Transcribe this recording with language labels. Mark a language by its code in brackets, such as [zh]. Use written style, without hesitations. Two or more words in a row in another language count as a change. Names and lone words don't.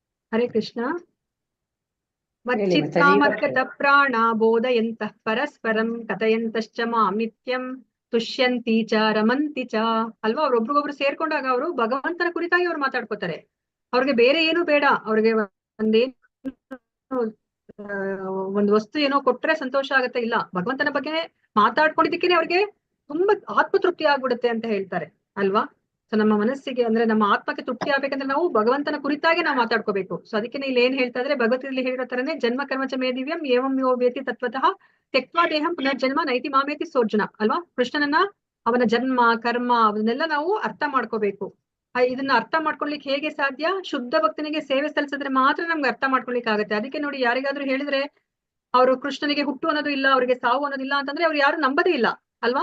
[sa] ಹರೇ ಕೃಷ್ಣ. [kn] ಹೇಳಿ ಮಾತಾಜಿ. [sa] ಮಚ್ಚಿತ್ತಾಮರ್ಗತ ಪ್ರಾಣ ಬೋಧಯಂತಃ ಪರಸ್ಪರಂ ಕಥಯಂತಶ್ಚ ಮಾಮಿತ್ಯಂ ತುಷ್ಯಂತಿ ಚ ರಮಂತಿ ಚ. [kn] ಅಲ್ವಾ, ಅವ್ರೊಬ್ರಿಗೊಬ್ರು ಸೇರ್ಕೊಂಡಾಗ ಅವರು ಭಗವಂತನ ಕುರಿತಾಗಿ ಅವ್ರು ಮಾತಾಡ್ಕೋತಾರೆ. ಅವ್ರಿಗೆ ಬೇರೆ ಏನು ಬೇಡ, ಅವ್ರಿಗೆ ಒಂದೇನು ಒಂದು ವಸ್ತು ಏನೋ ಕೊಟ್ರೆ ಸಂತೋಷ ಆಗತ್ತೆ, ಇಲ್ಲ, ಭಗವಂತನ ಬಗ್ಗೆ ಮಾತಾಡ್ಕೊಂಡಿದ್ದಕ್ಕೇನೆ ಅವ್ರಿಗೆ ತುಂಬಾ ಆತ್ಮತೃಪ್ತಿ ಆಗ್ಬಿಡುತ್ತೆ ಅಂತ ಹೇಳ್ತಾರೆ ಅಲ್ವಾ. ಸೊ ನಮ್ಮ ಮನಸ್ಸಿಗೆ ಅಂದ್ರೆ ನಮ್ಮ ಆತ್ಮಕ್ಕೆ ತೃಪ್ತಿ ಆಗ್ಬೇಕಂದ್ರೆ ನಾವು ಭಗವಂತನ ಕುರಿತಾಗಿ ನಾವು ಮಾತಾಡ್ಕೋಬೇಕು. ಸೊ ಅದಕ್ಕೆ ಇಲ್ಲಿ ಏನ್ ಹೇಳ್ತಾ ಇದ್ರೆ ಭಗವದ್ಗೀತೆಯಲ್ಲಿ ಹೇಳಿರೋ ತರನೇ [sa] ಜನ್ಮ ಕರ್ಮಚ ಮೇ ದಿವ್ಯಂ ಏವಂ ಯೋ ವೇತಿ ತತ್ವತಃ ತ್ಯಕ್ವಾ ದೇಹಂ ಪುನರ್ಜನ್ಮ ನೈತಿ ಮಾಮೇತಿ ಸೋರ್ಜುನ [kn] ಅಲ್ವಾ. ಕೃಷ್ಣನನ್ನ, ಅವನ ಜನ್ಮ ಕರ್ಮ ಅವನ್ನೆಲ್ಲ ನಾವು ಅರ್ಥ ಮಾಡ್ಕೋಬೇಕು. ಇದನ್ನ ಅರ್ಥ ಮಾಡ್ಕೊಳ್ಲಿಕ್ಕೆ ಹೇಗೆ ಸಾಧ್ಯ? ಶುದ್ಧ ಭಕ್ತನಿಗೆ ಸೇವೆ ಸಲ್ಲಿಸಿದ್ರೆ ಮಾತ್ರ ನಮ್ಗೆ ಅರ್ಥ ಮಾಡ್ಕೊಳ್ಲಿಕ್ಕೆ ಆಗುತ್ತೆ. ಅದಕ್ಕೆ ನೋಡಿ, ಯಾರಿಗಾದ್ರೂ ಹೇಳಿದ್ರೆ ಅವರು ಕೃಷ್ಣನಿಗೆ ಹುಟ್ಟು ಅನ್ನೋದು ಇಲ್ಲ, ಅವರಿಗೆ ಸಾವು ಅನ್ನೋದಿಲ್ಲ ಅಂತಂದ್ರೆ ಅವ್ರು ಯಾರು ನಂಬದೇ ಇಲ್ಲ ಅಲ್ವಾ.